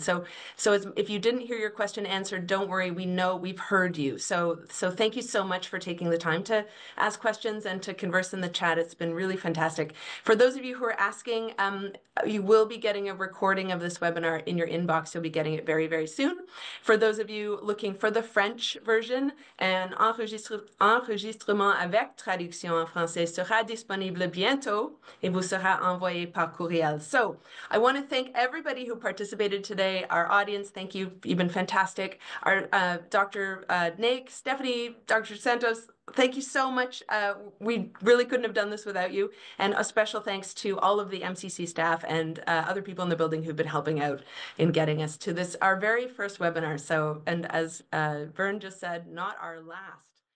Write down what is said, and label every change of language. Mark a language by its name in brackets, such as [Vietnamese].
[English] So if you didn't hear your question answered, don't worry, we know we've heard you. So thank you so much for taking the time to ask questions and to converse in the chat. It's been really fantastic. For those of you who are asking, you will be getting a recording of this webinar in your inbox. You'll be getting it very, very soon. For those of you looking for the French version, an [French] enregistrement avec traduction en français sera disponible bientôt et vous sera envoyé par courriel. [English] So I want to thank everybody who participated today. Our audience, thank you. You've been fantastic. Our Dr. Naik, Stephanie, Dr. Santos, thank you so much. We really couldn't have done this without you. And a special thanks to all of the MCC staff and other people in the building who've been helping out in getting us to this, our very first webinar. So, and as Vern just said, not our last.